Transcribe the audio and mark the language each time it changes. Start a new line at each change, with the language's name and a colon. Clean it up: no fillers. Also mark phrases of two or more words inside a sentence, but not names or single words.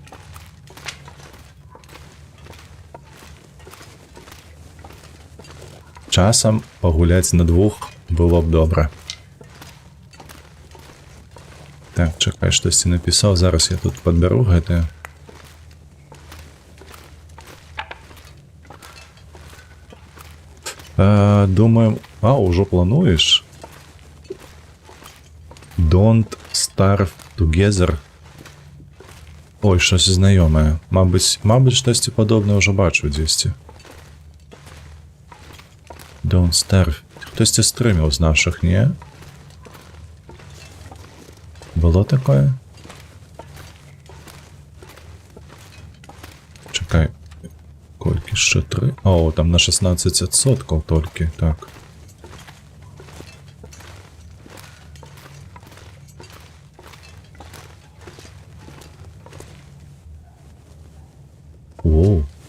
Belarusian: Часам пагуляць на двух было б добра. Так, чакай, штосьці напісаў, зараз я тут падбяру гэтае. Думаю, ўжо плануеш?
English: Don't starve together.
Ukrainian: Ой, щось знайоме. Мабуть,
Belarusian: штосьці падобне ўжо бачу дзесьці.
English: Don't starve.
Belarusian: Хтосьці стрыміў з нашых, не? Было такое? Чакай. Колькі ще 3? О, там на 16% толькі, так. Воу.